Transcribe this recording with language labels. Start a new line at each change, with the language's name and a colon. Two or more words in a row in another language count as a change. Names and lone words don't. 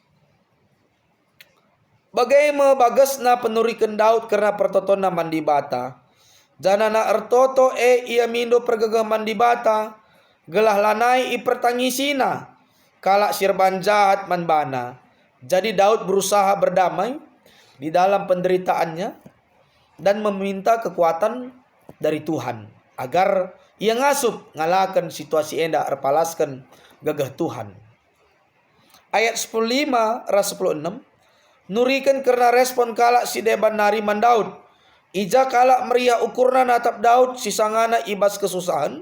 Batak Karo: Bagaimana bagasna penurikan Daud karena pertotona mandi bata. Janana ertoto ia mindo pergegah mandi bata. Gelah lanai ipertangisina kalak sirban jahat man bana.
Indonesian: Jadi Daud berusaha berdamai di dalam penderitaannya dan meminta kekuatan dari Tuhan agar
Batak Karo: ia ngasup ngalakan situasi enda erpalaskan gagah Tuhan. Ayat 15 ras 16 nurikan karena respon kalak si Deban nariman Daud. Ija kalak meriah ukurna natap Daud sisangana ibas kesusahan.